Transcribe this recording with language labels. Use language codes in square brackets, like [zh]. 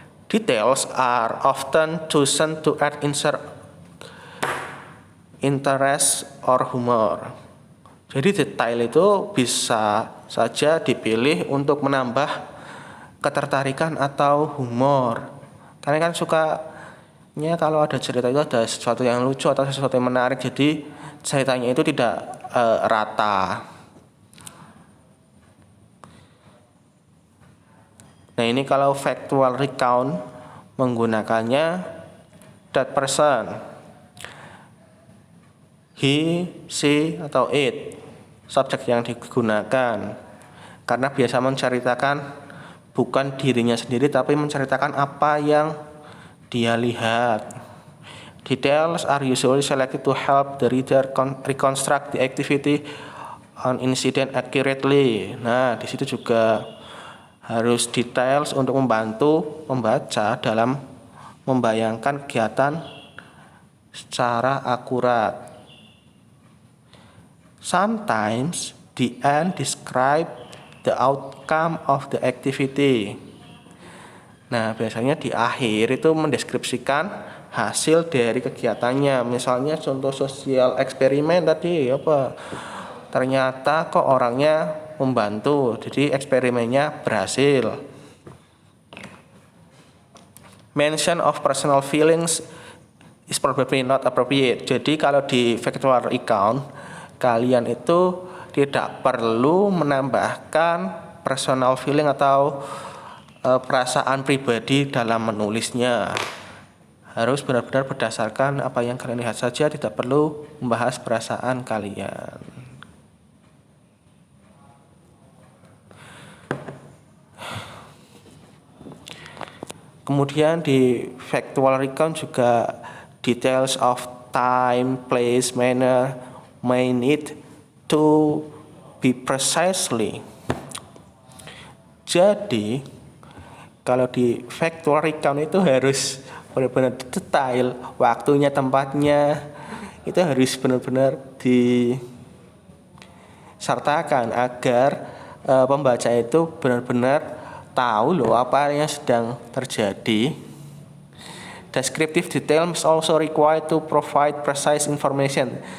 [en] Details are often chosen to add interest or humor. [id] Jadi detail itu bisa saja dipilih untuk menambah ketertarikan atau humor. Karena kan sukanya kalau ada cerita itu ada sesuatu yang lucu atau sesuatu yang menarik, jadi ceritanya itu tidak rata. Nah ini kalau factual recount menggunakannya [en] that person, he, she, [id] atau it, subjek yang digunakan. Karena biasa menceritakan bukan dirinya sendiri tapi menceritakan apa yang dia lihat. [en] Details are usually selected to help the reader reconstruct the activity on incident accurately. [id] Nah, di situ juga harus details untuk membantu pembaca dalam membayangkan kegiatan secara akurat. [en] Sometimes the end describe the outcome of the activity. [id] Nah, biasanya di akhir itu mendeskripsikan hasil dari kegiatannya. Misalnya contoh sosial eksperimen tadi apa? Ternyata kok orangnya membantu, jadi eksperimennya berhasil. [en] Mention of personal feelings is probably not appropriate. [id] Jadi kalau di factual account kalian itu tidak perlu menambahkan [en] personal feeling [id] atau perasaan pribadi dalam menulisnya. Harus benar-benar berdasarkan apa yang kalian lihat saja, tidak perlu membahas perasaan kalian. Kemudian di [en] factual recount juga details of time, place, manner may need to be precisely. [id] Jadi kalau di factual recount itu harus benar-benar detail, waktunya, tempatnya itu harus benar-benar disertakan agar pembaca itu benar-benar tahu loh apa yang sedang terjadi. [en] Descriptive detail must also required to provide precise information.